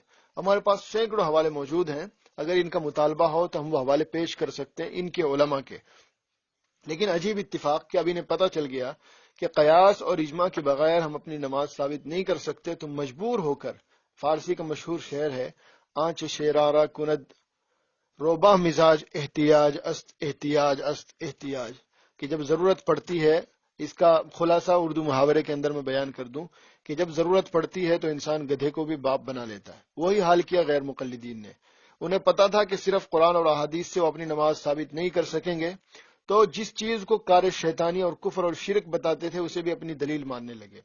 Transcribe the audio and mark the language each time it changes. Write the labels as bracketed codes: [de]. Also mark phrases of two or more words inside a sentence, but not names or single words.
[ur] ہمارے پاس سینکڑوں حوالے موجود ہیں، اگر ان کا مطالبہ ہو تو ہم وہ حوالے پیش کر سکتے ہیں ان کے علماء کے۔ لیکن عجیب اتفاق کہ اب انہیں پتہ چل گیا کہ قیاس اور اجماع کے بغیر ہم اپنی نماز ثابت نہیں کر سکتے، تو مجبور ہو کر، فارسی کا مشہور شعر ہے، [fa] آنچ شیرارہ کند روبہ مزاج احتیاج است احتیاج است احتیاج، [ur] کہ جب ضرورت پڑتی ہے، اس کا خلاصہ اردو محاورے کے اندر میں بیان کر دوں کہ جب ضرورت پڑتی ہے تو انسان گدھے کو بھی باپ بنا لیتا ہے۔ وہی حال کیا غیر مقلدین نے۔ انہیں پتا تھا کہ صرف قرآن اور احادیث سے وہ اپنی نماز ثابت نہیں کر سکیں گے، تو جس چیز کو کار شیطانی اور کفر اور شرک بتاتے تھے اسے بھی اپنی دلیل ماننے لگے۔